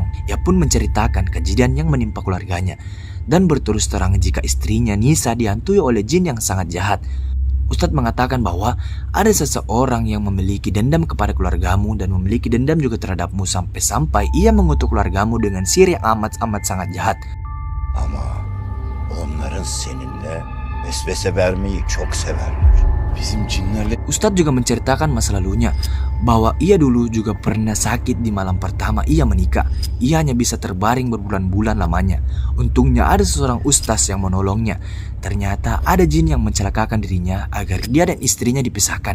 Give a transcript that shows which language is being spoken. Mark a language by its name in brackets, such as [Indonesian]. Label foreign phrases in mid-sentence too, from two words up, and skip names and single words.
[Indonesian] Ia pun menceritakan kejadian yang menimpa keluarganya dan berterus terang jika istrinya Nisa dihantui oleh jin yang sangat jahat. Ustadz mengatakan bahwa ada seseorang yang memiliki dendam kepada keluargamu dan memiliki dendam juga terhadapmu sampai-sampai ia mengutuk keluargamu dengan sihir yang amat sangat jahat. [Turkish] Ama onların seninle vesvese vermeyi çok severler. Bizim cinlerle... [Indonesian] Ustadz juga menceritakan masa lalunya, bahwa ia dulu juga pernah sakit di malam pertama ia menikah. Ia hanya bisa terbaring berbulan-bulan lamanya. Untungnya ada seorang ustaz yang menolongnya. Ternyata ada jin yang mencelakakan dirinya agar dia dan istrinya dipisahkan.